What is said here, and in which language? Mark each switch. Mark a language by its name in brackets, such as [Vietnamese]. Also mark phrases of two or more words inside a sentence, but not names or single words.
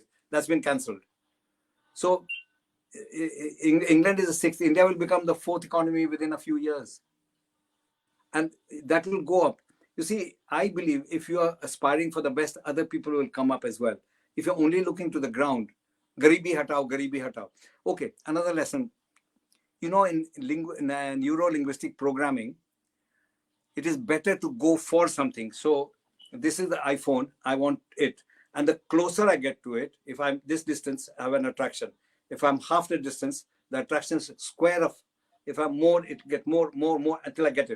[English] That's been cancelled. So England is the sixth. India will become the fourth economy within a few years. And that will go up. You see, I believe if you are aspiring for the best, other people will come up as well. If you're only looking to the ground, [Hindi] गरीबी हटाओ, गरीबी हटाओ. [English] Okay, another lesson. You know, in neuro-linguistic programming, it is better to go for something. So this is the iPhone, I want it. And the closer I get to it, if I'm this distance, I have an attraction. If I'm half the distance, the attraction is square of, if I'm more, it get more until I get it.